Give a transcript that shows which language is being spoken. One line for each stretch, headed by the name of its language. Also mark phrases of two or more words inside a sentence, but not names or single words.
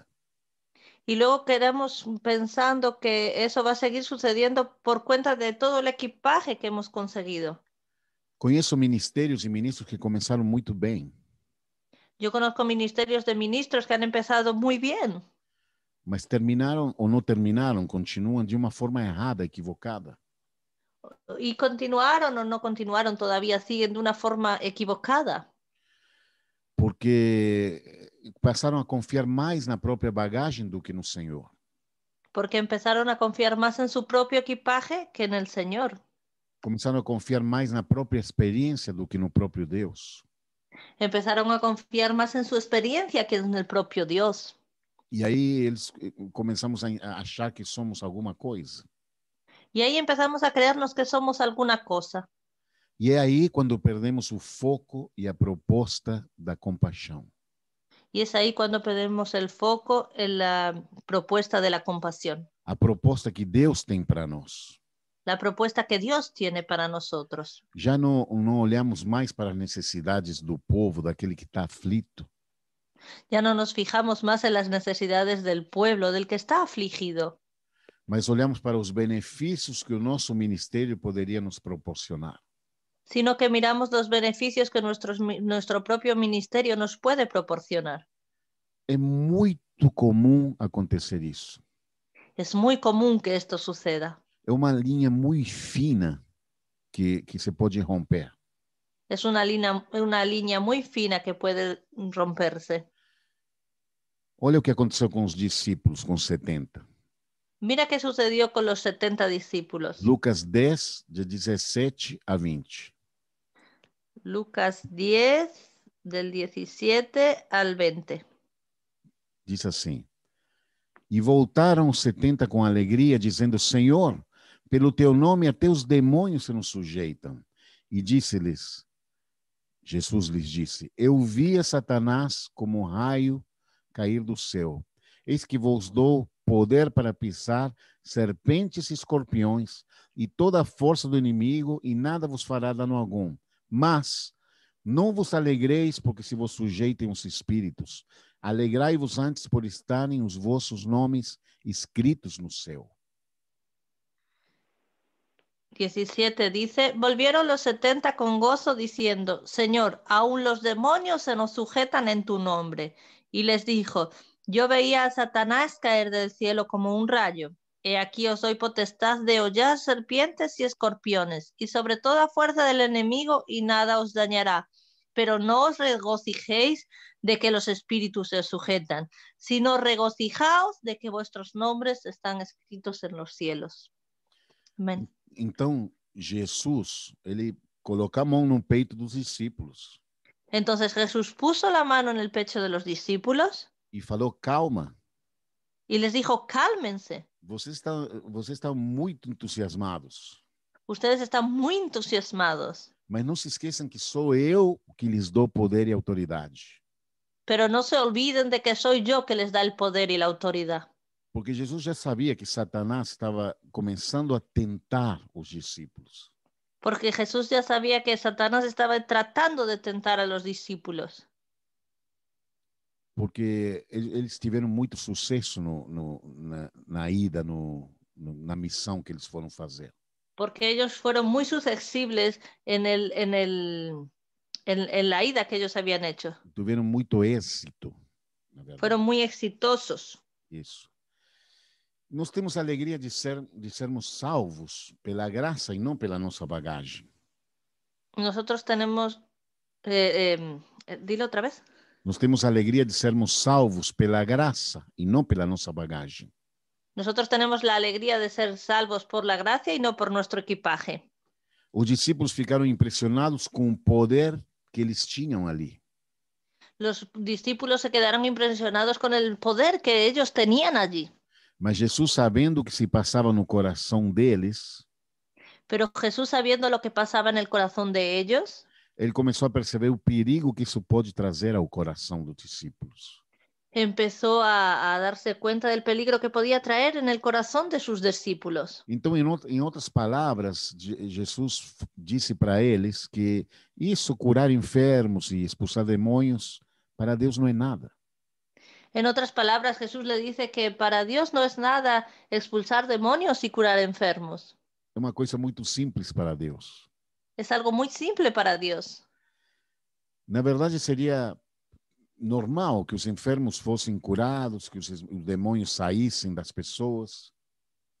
Spanish: Y luego quedamos pensando que eso va a seguir sucediendo por cuenta de todo el equipaje que hemos conseguido.
Portuguese: Conheço ministérios e ministros que começaram muito bem.
Spanish: Yo conozco ministerios de ministros que han empezado muy bien.
Portuguese: Mas terminaram ou não terminaram, continuam de uma forma errada, equivocada.
Spanish: ¿Y continuaron o no continuaron? Todavía siguen de una forma equivocada.
Portuguese: Porque passaram a confiar mais na própria bagagem do que no Senhor.
Spanish: Porque empezaron a confiar más en su propio equipaje que en el Señor.
Portuguese: Começaram a confiar mais na própria experiência do que no próprio Deus.
Spanish: Empezaron a confiar más en su experiencia que en el propio Dios.
Portuguese: E aí eles começamos a achar que somos alguma coisa.
Spanish: Y ahí empezamos a creernos que somos alguna cosa.
Portuguese: E é aí quando perdemos o foco e a proposta da compaixão.
Spanish: Y es ahí cuando perdemos el foco en la propuesta de la compasión.
Portuguese: A proposta que Deus tem para nós.
Spanish: La propuesta que Dios tiene para nosotros.
Portuguese: Já não olhamos mais para as necessidades do povo, daquele que está aflito.
Spanish: Ya no nos fijamos más en las necesidades del pueblo, del que está afligido.
Portuguese: Mas olhamos para os benefícios que o nosso ministério poderia nos proporcionar.
Spanish: Sino que miramos los beneficios que nuestro propio ministerio nos puede proporcionar.
Portuguese: É muito comum acontecer isso.
Spanish: Es muy común que esto suceda.
Portuguese: É uma linha muito fina que se pode romper.
Spanish: Es una línea muy fina que puede romperse.
Portuguese: Olha o que aconteceu com os discípulos, com os 70.
Spanish: Mira qué sucedió con los 70 discípulos.
Portuguese: Lucas 10, de 17 a 20.
Spanish: Lucas 10, del 17 al 20.
Portuguese: Diz assim: E voltaram os 70 com alegria, dizendo: Senhor, pelo teu nome até os demônios se nos sujeitam. E Jesus lhes disse: Eu vi a Satanás como um raio cair do céu. Eis que vos dou poder para pisar serpentes e escorpiões e toda a força do inimigo, e nada vos fará dano algum. Mas não vos alegreis porque se vos sujeitem os espíritos. Alegrai-vos antes por estarem os vossos nomes escritos no céu.
Spanish: 17 dice, volvieron los 70 con gozo diciendo, Señor, aún los demonios se nos sujetan en tu nombre. Y les dijo, yo veía a Satanás caer del cielo como un rayo. He aquí os doy potestad de hollar serpientes y escorpiones, y sobre toda fuerza del enemigo, y nada os dañará. Pero no os regocijéis de que los espíritus se sujetan, sino regocijaos de que vuestros nombres están escritos en los cielos. Amén.
Portuguese: Então, Jesus, ele coloca a mão no peito dos discípulos.
Spanish: Entonces Jesús puso la mano en el pecho de los discípulos
Portuguese: E falou: calma.
Spanish: y les dijo, cálmense.
Portuguese: Vocês estão muito entusiasmados.
Spanish: Ustedes están muy entusiasmados.
Portuguese: Mas não se esqueçam que sou eu que lhes dou poder e autoridade.
Spanish: Pero no se olviden de que soy yo que les da el poder y la autoridad.
Portuguese: Porque Jesus já sabia que Satanás estava começando a tentar os discípulos.
Spanish: Porque Jesús ya sabía que Satanás estaba tratando de tentar a los discípulos.
Portuguese: Porque eles tiveram muito sucesso na ida, na missão que eles foram fazer.
Spanish: Porque ellos fueron muy susceptibles en la ida que ellos habían hecho.
Portuguese: Tiveram muito êxito, na verdade.
Spanish: Fueron muy exitosos.
Portuguese: Isso. Nós temos a alegria de sermos salvos pela graça e não pela nossa bagagem.
Spanish: Nosotros tenemos... dilo otra vez.
Portuguese: Nós temos a alegria de sermos salvos pela graça e não pela nossa bagagem.
Spanish: Nosotros tenemos la alegría de ser salvos por la gracia y no por nuestro equipaje.
Portuguese: Os discípulos ficaram impressionados com o poder que eles tinham ali.
Spanish: Los discípulos se quedaron impresionados con el poder que ellos tenían allí.
Portuguese: Mas Jesus, sabendo o que se passava no coração deles,
Spanish: Pero Jesús, sabiendo lo que pasaba en el corazón de ellos,
Portuguese: ele começou a perceber o perigo que isso pode trazer ao coração dos discípulos.
Spanish: empezó a darse cuenta del peligro que podía traer en el corazón de sus discípulos.
Portuguese: Então, em outras palavras, Jesus disse para eles que isso, curar enfermos e expulsar demônios, para Deus não é nada.
Spanish: En otras palabras, Jesús le dice que para Dios no es nada expulsar demonios y curar enfermos.
Portuguese: É uma coisa muito simples para Deus.
Spanish: Es algo muy simple para Dios.
Portuguese: Na verdade, seria normal que os enfermos fossem curados, que os demônios saíssem das pessoas.